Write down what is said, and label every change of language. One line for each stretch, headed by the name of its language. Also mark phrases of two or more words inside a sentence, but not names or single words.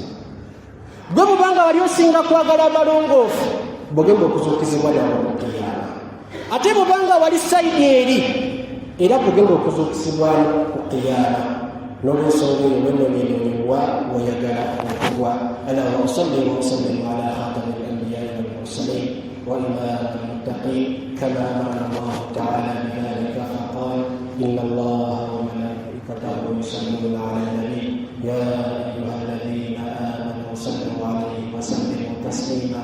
Ganda: Gwe bubanga wali osinga kwagala abalongoofu bwogenda okuzuukizibwa lyawo ku qiyama, ate bubanga wali sayidi eri era bwogenda okuzuukizibwamu ku qiyama. N'olwensonga eyo lwenonyeenyonyiwa weyagala okugwa.
Arabic: اللهم صل وسلم على خاتم الأنبياء والمرسلين وإمام المتقين كما أمر الله تعالى بذلك فقال إن الله وملائكته يصلون على النبي يا أيها الذين آمنوا صلوا عليه وسلموا تسليما.